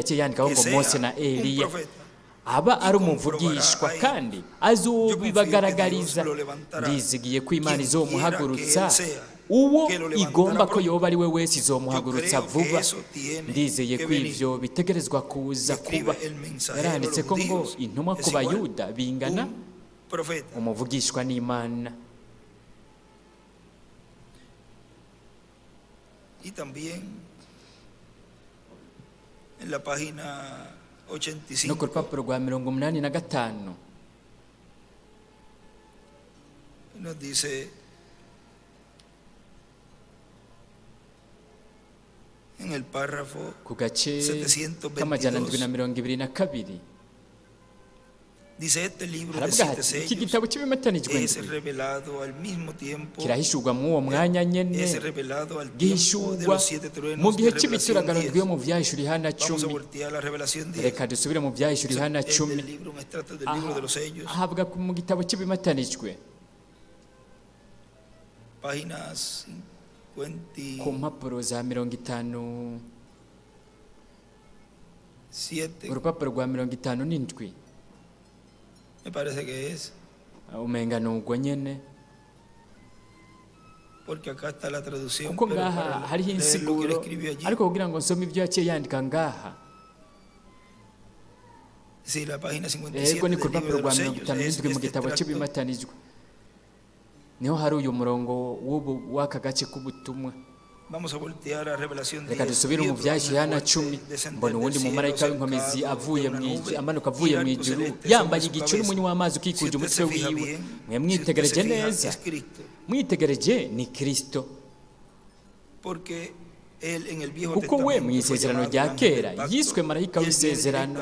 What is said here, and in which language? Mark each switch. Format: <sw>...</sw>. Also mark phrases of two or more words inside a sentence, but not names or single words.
<rn>yaciye yandikaho ngo Mose na Eliya aba ari umuvugishwa kandi azobibagaragariza ndizigiye ko Imana izomuhagurutsa uwo igomba ko yoba ari we wese izomuhagurutsa vuba ndizeye ko ivyo bitegerezwa kuza kuba yaranditse ko ngo intumwa ku bayuda bingana umuvugishwa n'Imana.</rn> <es>Y también en la página 85</es> <rn>no ku rupapuro rwa 85</rn> <es>nos dice en el párrafo</es> <rn>ku gace k'amajana 722</rn> <es>dice este libro de</es> <rn>haravuga</rn> <es>siete</es> <rn>hati iki</rn> <es>sellos</es> <rn>gitabo cy'ibimatanijwe</rn> <es>es revelado al mismo tiempo</es> <rn>kirahishurwa mu uwo mwanya nyene</rn> <es>es revelado al tiempo de</es> <rn>gihishurwa</rn> <es>los siete truenos</es> <rn>mu gihe</rn> <es>de</es> <rn>cy'ibituragano</rn> <es>Revelación</es> <rn>ryo mu vyahishura</rn> <es>10.</es> <rn>Yohana</rn> <es>Vamos a</es> <rn>10</rn> <es>voltear la Revelación 10.</es> <rn>reka dusubire mu vyahishura Yohana</rn> <es>Es</es> <rn>10</rn> <es>del libro, un extracto del libro de los sellos,</es> <rn>ahabwa mu gitabo cy'ibimatanijwe</rn> <es>páginas 50</es> <rn>ku mpapuro za 57 urupapuro rwa 57</rn> <es>me parece que es,</es> <rn>umenga nugwo nyene</rn> <es>porque acá está la traducción,</es> <rn>kuko</rn> <es>pero</es> <rn>ngaha</rn> <es>para</es> <rn>hariho</rn> <es>leer lo que él</es> <rn>insiguro</rn> <es>escribió allí.</es> <rn>ariko kugira ngo nsome ibyo yaciye yandika ngaha</rn> <es>Sí, la página 57</es> <rn>ego ni ku</rn> <es>del libro</es> <rn>rupapuro</rn> <es>de</es> <rn>rwa</rn> <es>los sellos</es> <rn>57</rn> <es>es</es> <rn>mu</rn> <es>este</es> <rn>gitabo</rn> <es>extracto</es> <rn>cy'ibimatanijwe niho hari uyu murongo w'aka gace k'ubutumwa</rn> <es>Vamos a voltear a Revelación 10.</es> <rn>reka dusubire mu byahise Yohana 10 mbona uwundi mumarayika w'inkomezi amanuka avuye mu ijuru yambaye igicu n'umunywa w'amazi ukikuje umutwe wiwe. Mwe mwitegereje neza, mwitegereje ni Kristo, kuko we mu isezerano rya kera yiswe marayika w'isezerano.</rn>